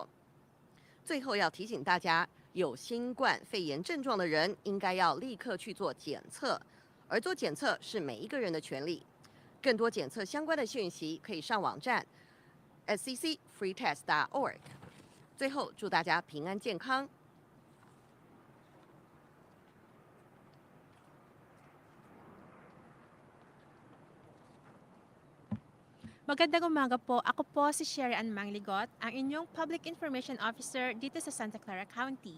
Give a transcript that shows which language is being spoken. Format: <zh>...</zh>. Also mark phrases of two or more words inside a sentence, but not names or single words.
<zh>最后要提醒大家，有新冠肺炎症状的人应该要立刻去做检测，而做检测是每一个人的权利。更多检测相关的讯息可以上网站 scc.freetest.org。最后，祝大家平安健康。</zh> <tl>Magandang umaga po. Ako po si Sara Mang, ang inyong Public Information Officer dito sa Santa Clara County.</tl>